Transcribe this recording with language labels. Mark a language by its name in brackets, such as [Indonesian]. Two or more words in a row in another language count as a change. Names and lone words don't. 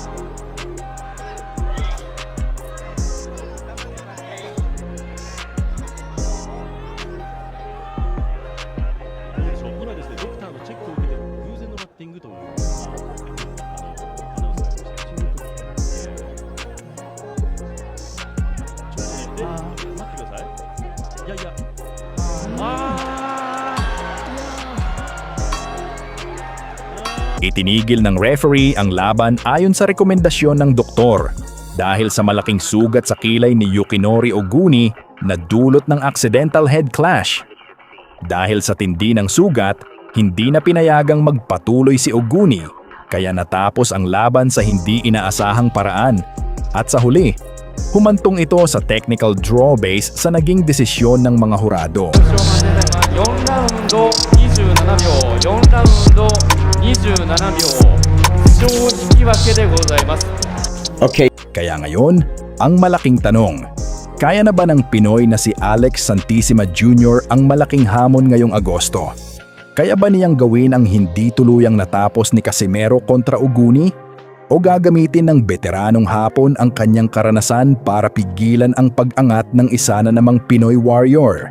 [Japanese] どうでしょう今ですね、ドクターのチェックを受けて偶然のバッティングというアナウンスがありました。ちょっとね、待ってください。いやいや、 [Filipino] Itinigil ng referee ang laban ayon sa rekomendasyon ng doktor dahil sa malaking sugat sa kilay ni Yukinori Oguni na dulot ng [English] accidental head clash. [Filipino] Dahil sa tindi ng sugat, hindi na pinayagang magpatuloy si Oguni kaya natapos ang laban sa hindi inaasahang paraan. At sa huli, humantong ito sa technical draw base sa naging desisyon ng mga hurado. [Japanese] 4 ラウンド27秒、4ラウンド27秒、非常に引き分けでございます。 [Filipino] Kaya ngayon, ang malaking tanong, kaya na ba ng Pinoy na si Alex Santissima Jr. ang malaking hamon ngayong Agosto? Kaya ba niyang gawin ang hindi tuluyang natapos ni Casimero kontra Oguni? O gagamitin ng veteranong Hapon ang kanyang karanasan para pigilan ang pag-angat ng isa na namang Pinoy warrior?